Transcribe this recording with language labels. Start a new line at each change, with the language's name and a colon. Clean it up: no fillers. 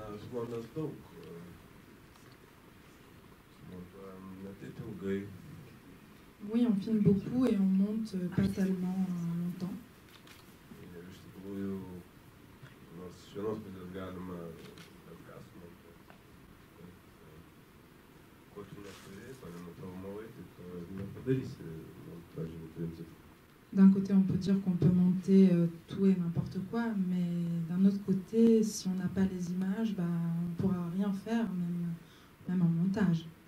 Lithuanian: Žmonės daug montuojam ne taip ilgai.
French: Oui, on filme beaucoup et on monte pas tellement longtemps.
Lithuanian: Ir iš tikrųjų, nors iš vienos pusės galima bet ką sumontuoti, bet ko tu neturi, ko nenufilmavai, tai to nepadarysi montažinių principų.
French: D'un côté, on peut dire qu'on peut monter tout et n'importe quoi, mais d'un autre côté, si on n'a pas les images, on ne pourra rien faire, même en montage.